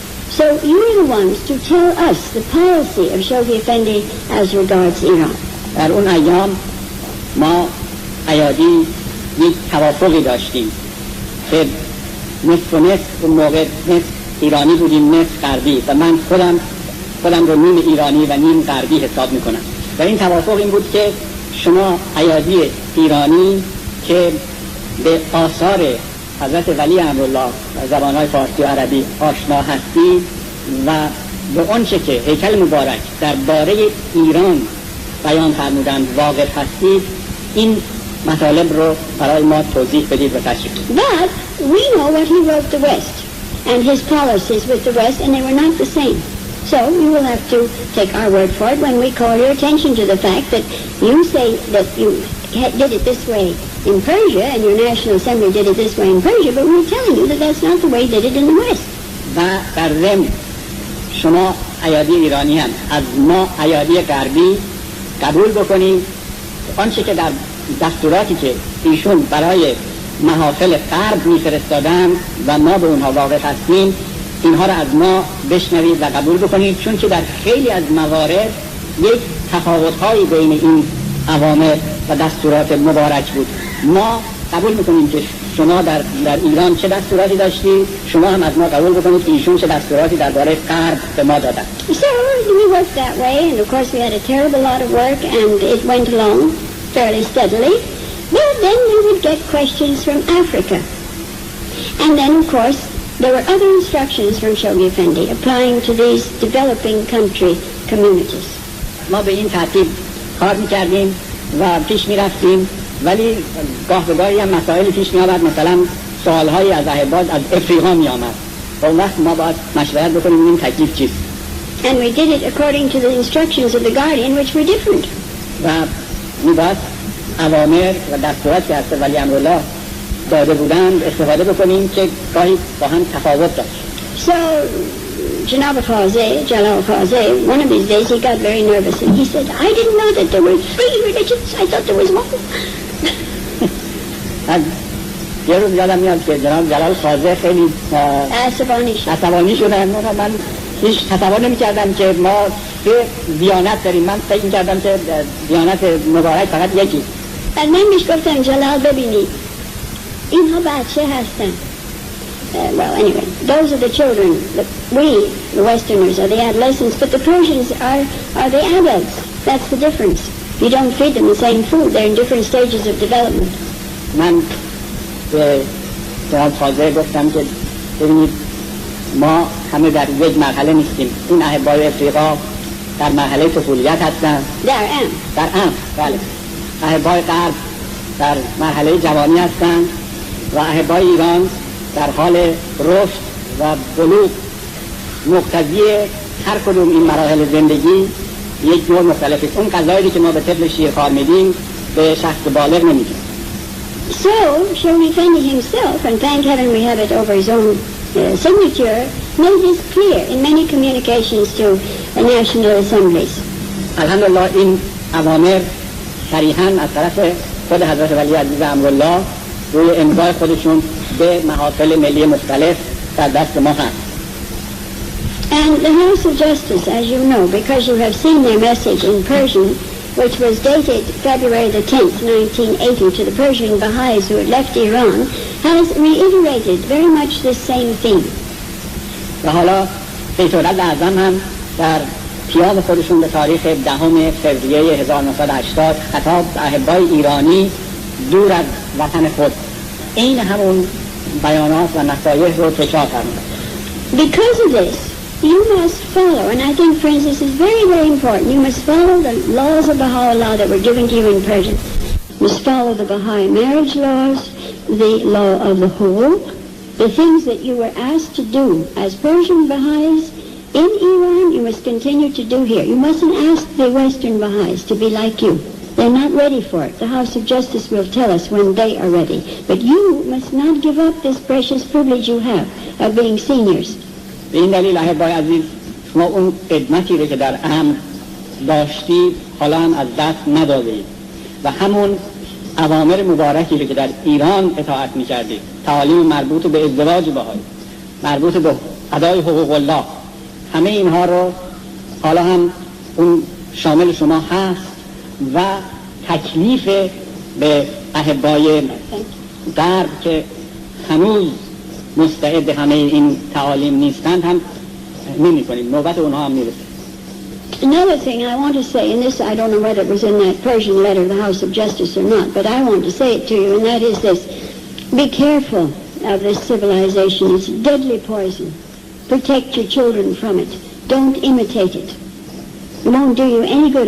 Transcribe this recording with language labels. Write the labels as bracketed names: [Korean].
[English] So you're the ones to tell us the policy of Shoghi Effendi as regards Iran. [Persian] در اون ایام ما ایادی یک توافقی داشتیم که نصف و نصف اون موقع نصف ایرانی بودیم نصف غربی و من خودم رو نیم ایرانی و نیم غربی حساب میکنم و این توافق این بود که شما ایادی ایرانی که به آثار حضرت ولی امرالله و زبانهای فارسی و عربی آشنا هستید و به آنچه که هیکل مبارک درباره ایران بیان فرمودند واقف هستید، این مطالب رو برای ما توضیح بدید و تشریح کنید. [English] But we know what he wrote the West and his policies with the West, and they were not the same. So you will have to take our word for it when we call your attention to the fact that you say that you did it this way in Persia and your National Assembly did it this way in Persia, but we're telling you that that's not the way they did it in the West. [Persian] و در ضمن شما ایادی ایرانی هم از ما ایادی غربی قبول بکنید آنچه که در دستوراتی که ایشون برای محافل غرب میفرستادن و ما به اونها واقف هستیم اینها را از ما بشنوید و قبول بکنید، چون که در خیلی از موارد یک تفاوت‌هایی بین این اوامر و دستورات مبارک بود. ما قبول میکنیم که شما در ایران چه دستوراتی داشتید، شما هم از ما قبول بکنید که ایشون چه دستوراتی درباره غرب به ما دادن. [English] So we worked that way, and of course we had a terrible lot of work, and it went along fairly steadily. But then we would get questions from Africa, and then of course there were other instructions from Shoghi Effendi applying to these developing country communities. [Persian] ما به این ترتیب کار میکردیم و پیش میرفتیم ولی گاه به گاهی هم مسائلی پیش می آمد، مثلا سوالهایی از احبا از افریقا می آمد و اون وقت ما باید مشورت بکنیم این تکلیف چیست. [English] And we did it according to the instructions of the guardian, which were different. [Persian] و می باید اوامر و دستورات که از ولی امرالله داده بودند استفاده بکنیم که گاهی با هم تفاوت داشت. [English] So Janab Khaze, Jalal Khaze, one of these days he got very nervous and he said, I didn't know that there were 3 religions, I thought there was one. [Persian] یه روز یادم میاد که جناب جلال خازه خیلی عصبانی شدن. من هیچ تصور نمی کردم که ما 3 دیانت داریم. من فکر می کردم که دیانت مبارک فقط یکی. از من میش گفتم جلال ببینید اینها بچه هستن. [English] Well, anyway, those are the children. We, the Westerners, are the adolescents, but the Persians are the adults. That's the difference. You don't feed them the same food. They're in different stages of development. [Persian] من به جناب خازه گفتم که ببینید ما همه در یک مرحله نیستیم. این احبای افریقا در مرحله طفولیت هستن. در ام. بله. احبای غرب در مرحله جوانی هستن و احبای ایران در حال رشد و بلوغ. مقتضی هر کدوم این مراحل زندگی یک جور مختلفی. اون غذایی که ما به طفل شیرخوار میدیم به شخص بالغ نمیدیم. [English] So, Shoni Fendi himself, and thank heaven we have it over his own signature, made this clear in many communications to national assemblies. [Persian] الحمدلله این اوامر صریحاً از طرف خود حضرت ولی عزیز امرالله روی امضای خودشون به محافل ملی مختلف در دست ما هست. [English] And the House of Justice, as you know, because you have seen their message in Persian, which was dated February the 10th, 1980, to the Persian Baha'is who had left Iran, has reiterated very much the same theme. [Persian] و حالا بیتولد اعظم هم در پیام خودشون به تاریخ 10 فوریه 1980 خطاب احبای ایرانی دور از وطن خود این همون بیانات و نصایح رو تکرار فرمودند. [English] Because of this, you must follow, and I think, friends, this is very, very important. You must follow the laws of Baha'u'llah that were given to you in Persian. You must follow the Baha'i marriage laws, the law of the whole, the things that you were asked to do as Persian Baha'is in Iran, you must continue to do here. You mustn't ask the Western Baha'is to be like you. They're not ready for it. The House of Justice will tell us when they are ready. But you must not give up this precious privilege you have of being seniors. [Persian] به این دلیل احبای عزیز شما اون قدمتی رو که در امر داشتید حالا هم از دست ندادید و همون اوامر مبارکی رو که در ایران اطاعت می‌کردید، تعالیم مربوط به ازدواج بهایی، مربوط به ادای حقوق الله، همه اینها رو حالا هم اون شامل شما هست و تکلیف به احبای غرب که هنوز مستعد همه این تعالیم نیستند هم نمی‌کنیم. نوبت اونها هم میرسه. [English] Another thing I want to say, and this I don't know whether it was in that Persian letter of the House of Justice or not, but I want to say it to you, and that is this. Be careful of this civilization. It's deadly poison. Protect your children from it. Don't imitate it. It won't do you any good.